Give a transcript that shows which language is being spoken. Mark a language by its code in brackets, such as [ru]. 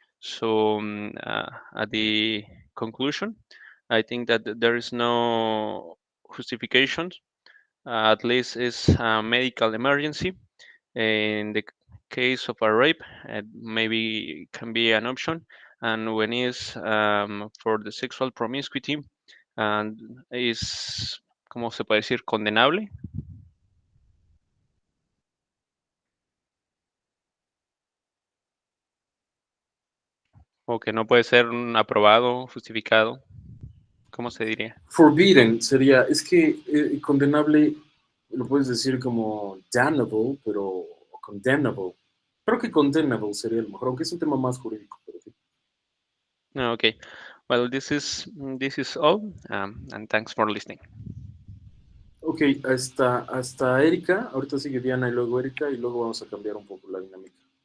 [en] So at the conclusion, I think that there is no justification. At least it's a medical emergency. In the case of a rape, maybe can be an option. And when it's for the sexual promiscuity, and is, [es] ¿cómo se puede decir? Condenable, o que no puede ser aprobado, justificado, ¿cómo se diría? Forbidden sería, es que condenable lo puedes decir como damnable, pero o condemnable. Creo que condemnable sería el mejor, aunque es un tema más jurídico, pero sí. No, okay. [en] Well, this is all, and thanks for listening. [es] Ok, hasta Erika, ahorita sigue Diana y luego Erika y luego vamos a cambiar un poco la dinámica.